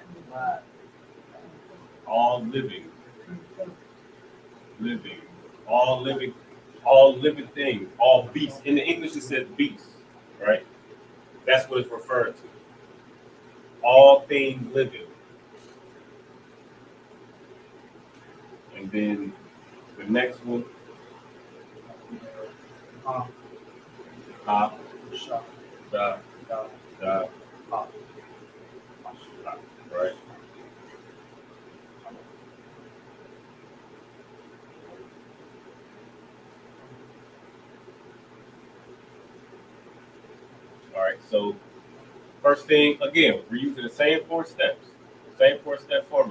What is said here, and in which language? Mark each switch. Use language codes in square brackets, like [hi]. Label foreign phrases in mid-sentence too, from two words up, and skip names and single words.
[en] All living, all living things, all beasts. In the English, it says beasts, right? That's what it's referred to. All things living. And then the next one, ha, da, ha, right? All right, so first thing, again, we're using the same 4 steps, same 4-step formula.